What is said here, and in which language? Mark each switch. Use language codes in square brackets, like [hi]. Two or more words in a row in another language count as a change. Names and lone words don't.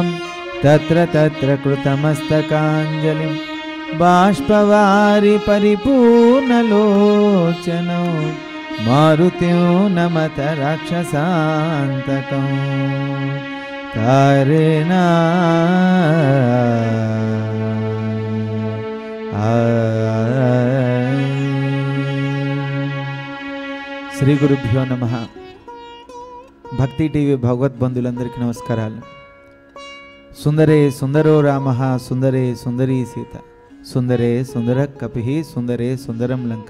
[sa] तत्र तत्र कृतमस्तकाञ्जलिं बाष्पवारि परिपूर्णलोचनो मारुतिं नमत राक्षसान्तकं तारेना శ్రీ గురుభ్యో నమః. [te] భక్తి టీవీ భగవద్బంధులందరికీ నమస్కారాలు. [sa] సుందరే సుందరో రామః, సుందరే సుందరీ సీత, సుందరే సుందర కపిః, సుందరే సుందరం లంక.